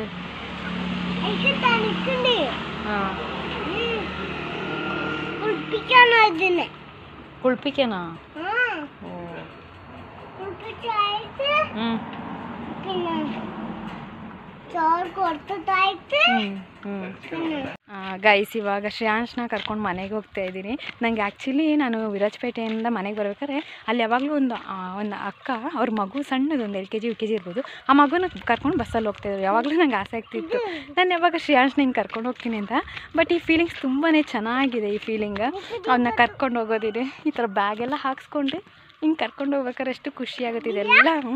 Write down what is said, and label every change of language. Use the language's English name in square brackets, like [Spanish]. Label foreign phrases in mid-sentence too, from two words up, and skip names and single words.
[Malayalam] എനിക്ക് തണുക്കുണ്ട് ആ കുളിപ്പിക്കാനോ ഇതിനെ കുളിപ്പിക്കാനാ ഓ കുളിപ്പിച്ചായിട്ട് പിന്നെ ചോറ് കൊടുത്തായിട്ട് [Kannada] ಗೈಸ್ ಇವಾಗ ಶ್ರೇಯಾಂಶ್ನ ಕರ್ಕೊಂಡು ಮನೆಗೆ ಹೋಗ್ತಾ ಇದ್ದೀನಿ ನನಗೆ ಆ್ಯಕ್ಚುಲಿ ನಾನು ವಿರಾಜಪೇಟೆಯಿಂದ ಮನೆಗೆ ಬರ್ಬೇಕಾದ್ರೆ ಅಲ್ಲಿ ಯಾವಾಗಲೂ ಒಂದು ಅಕ್ಕ ಅವ್ರ ಮಗು ಸಣ್ಣದು ಒಂದು [English] LKG UKG [Kannada] ಇರ್ಬೋದು ಆ ಮಗುನ ಕರ್ಕೊಂಡು ಬಸ್ಸಲ್ಲಿ ಹೋಗ್ತಾಯಿದ್ರು ಯಾವಾಗಲೂ ನಂಗೆ ಆಸೆ ಆಗ್ತಿತ್ತು ನಾನು ಯಾವಾಗ ಶ್ರೇಯಾಂಶ್ನ ಹಿಂಗೆ ಕರ್ಕೊಂಡು ಹೋಗ್ತೀನಿ ಅಂತ ಬಟ್ ಈ ಫೀಲಿಂಗ್ಸ್ ತುಂಬಾ ಚೆನ್ನಾಗಿದೆ ಈ ಫೀಲಿಂಗ್ ಅವನ್ನ ಕರ್ಕೊಂಡು ಹೋಗೋದಿದೆ ಈ ಥರ ಬ್ಯಾಗೆಲ್ಲ ಹಾಕ್ಸ್ಕೊಂಡು ಹಿಂಗೆ ಕರ್ಕೊಂಡು ಹೋಗ್ಬೇಕಾದ್ರೆ ಎಷ್ಟು ಖುಷಿಯಾಗುತ್ತಿದೆ ಎಲ್ಲ